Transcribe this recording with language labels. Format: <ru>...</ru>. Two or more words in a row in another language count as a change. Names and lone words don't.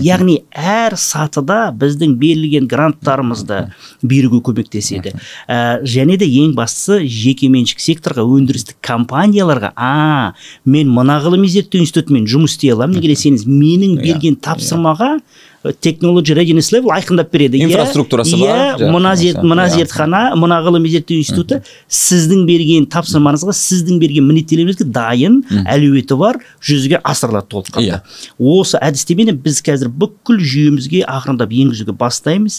<kk>Яғни әр сатыда біздің берілген гранттарымызды беруге көмектеседі. Және де ең бастысы жекеменшік секторға, өндірістік компанияларға, мен мына ғылыми зерттеу институтымен жұмыс істей аламын, неге десеңіз, менің берген тапсырмаға</kk> <en>technology readiness level</en> <kk>айқындап береді. Инфраструктурасы бар. Мына зертхана, мына ғылыми зерттеу институты сіздің берген тапсырмаңызға, сіздің берген міндеттемеңізге дайын, әлеуеті бар, жүзеге асырылады толыққанды. Осы әдістемені біз қазір бүкіл жүйемізге ақырындап енгізуге бастаймыз.</kk>